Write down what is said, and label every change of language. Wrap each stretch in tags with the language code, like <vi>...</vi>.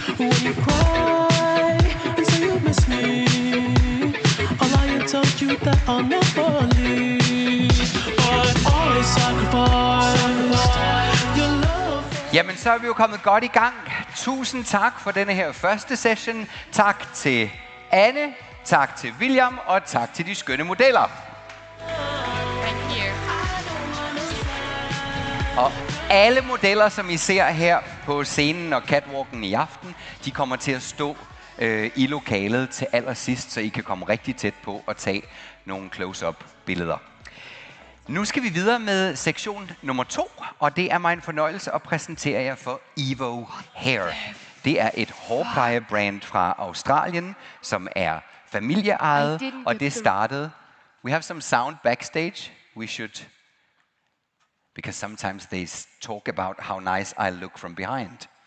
<en>When you cry and say you miss me, I'll lie and tell you that I'll never leave. But always sacrifice your love.</en> <da>Jamen, så er vi jo kommet godt i gang. Tusind tak for denne her første session. Tak til Anne, tak til William, og tak til de skønne modeller.</da> <en>Thank you.</en> <da>Og alle modeller, som I ser her på scenen og catwalken i aften, de kommer til at stå i lokalet til allersidst, så I kan komme rigtig tæt på og tage nogle close-up billeder. Nu skal vi videre med sektion nummer 2, og det er mig en fornøjelse at præsentere jer for Evo Hair. Det er et hårplejebrand fra Australien, som er familieejet, og det startede...</da> <en>We have some sound backstage. We should... Because sometimes they talk about how nice I look from behind.</en>